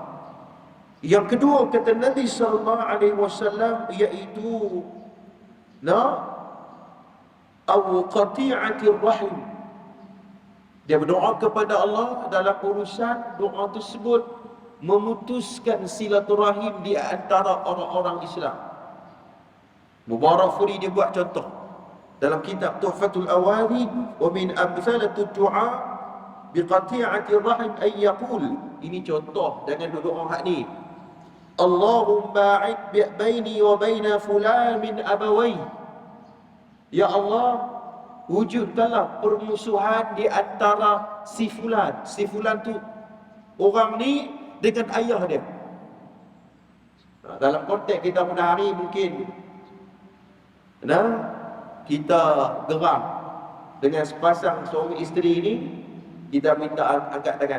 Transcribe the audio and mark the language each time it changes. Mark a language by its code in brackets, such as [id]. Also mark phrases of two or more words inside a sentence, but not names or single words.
[ms] Yang kedua kata Nabi SAW, iaitu [ar] أو قطيعة الرحم. [ms] Dia berdoa kepada Allah dalam urusan doa tersebut memutuskan silaturahim di antara orang-orang Islam. Mubarak Furi dia buat contoh dalam kitab Tuhfatul Awarid, [ar] ومن أمثلة الدعاء بقطيعة الرحم أن يقول. [ms] Ini contoh dengan doa hak ni. [ar] اللهم أعد بيني وبين فلان من أبوي. [ms] Ya Allah, wujudkanlah permusuhan di antara si fulan. Si fulan tu orang ni dengan ayah dia. Dalam konteks kita pada hari mungkin kita geram dengan sepasang suami isteri ni, kita minta angkat tangan.